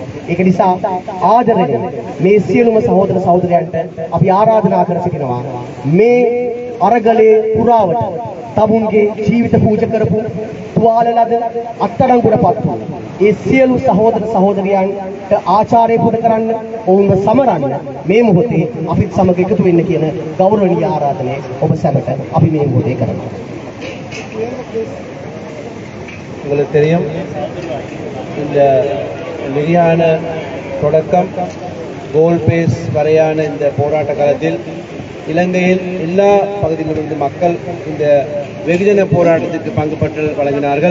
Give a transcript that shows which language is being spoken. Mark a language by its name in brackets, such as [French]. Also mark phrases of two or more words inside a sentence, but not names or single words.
[Sinhala] ඒක නිසා ආදරණීය මේ සියලුම සහෝදර සහෝදරයන්ට අපි ආරාධනා කර සිටිනවා මේ අරගලේ පුරාවට තමුන්ගේ ජීවිත පූජ කරපු තුවාල ලද අත්අඩංගුවටපත් වූ ඒ සියලු සහෝදර සහෝදරියන්ට ආචාර්ය පුද කරන්න, ඔවුන්ව සමරන්න මේ මොහොතේ අපිත් සමග එකතු වෙන්න කියන ගෞරවනීය ආරාධනය ඔබ සැමට අපි මේ මොහොතේ කරනවා. [Tamil] உங்களுக்கு தெரியும் இந்த விரியான தொடக்கம் கோல்பேஸ் வரையான இந்த போராட்ட காலத்தில் இலங்கையில் எல்லா பகுதிகளிலிருந்து மக்கள் இந்த வெகுஜன போராட்டத்திற்கு பங்குபற்று வழங்கினார்கள்.